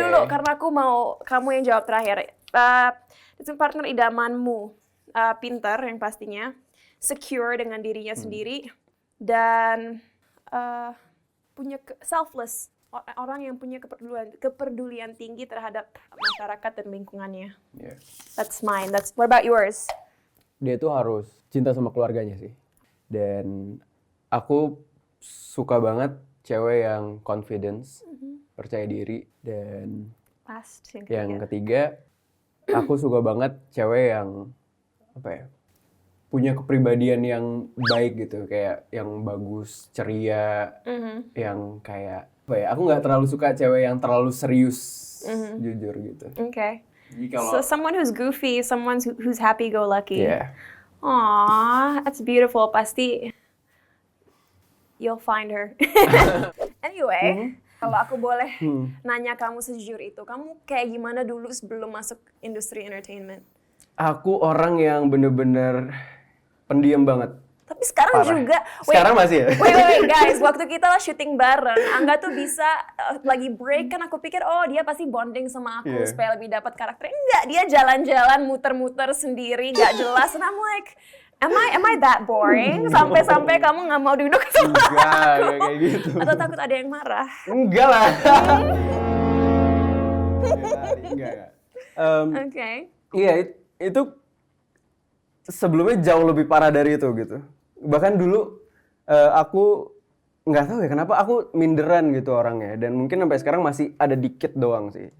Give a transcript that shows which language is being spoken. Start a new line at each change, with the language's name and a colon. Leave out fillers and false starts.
Indonesian: dulu karena aku mau kamu yang jawab terakhir. Partner idamanmu pintar yang pastinya, secure dengan dirinya sendiri, dan punya selfless. Orang yang punya kepedulian tinggi terhadap masyarakat dan lingkungannya.
English: Yeah. That's mine. What about yours?
Indonesian: dia tuh harus cinta sama keluarganya sih. Dan aku suka banget cewek yang confidence, percaya diri. Dan
English: Last
Indonesian: yang ketiga, aku suka banget cewek yang apa ya, punya kepribadian yang baik gitu, kayak yang bagus, ceria, yang kayak apa ya, aku nggak terlalu suka cewek yang terlalu serius, jujur gitu.
English: Okay.
Indonesian: Jadi
English: So someone who's goofy, someone who's happy-go-lucky. yeah. Aww, that's beautiful. Pasti you'll find her.
Indonesian: Anyway, kalau aku boleh nanya kamu sejujur itu, kamu kayak gimana dulu sebelum masuk industri entertainment? Aku orang yang bener-bener pendiam banget. Tapi sekarang Parah. juga. Sekarang masih ya?
English: Wait, guys.
Indonesian: Waktu kita syuting bareng, Angga tuh bisa lagi break kan aku pikir, oh dia pasti bonding sama aku
English: Yeah.
Indonesian: supaya lebih dapat karakter. Enggak, dia jalan-jalan muter-muter sendiri, nggak jelas.
English: And I'm like, am I that boring?
Indonesian: Sampai-sampai kamu nggak mau duduk sama Enggak, aku? kayak gitu. Atau takut ada yang marah? Enggak lah. Enggak. Oke. Iya, itu sebelumnya jauh lebih parah dari itu gitu. Bahkan dulu aku nggak tahu ya kenapa aku minderan gitu orangnya, dan mungkin sampai sekarang masih ada dikit doang sih.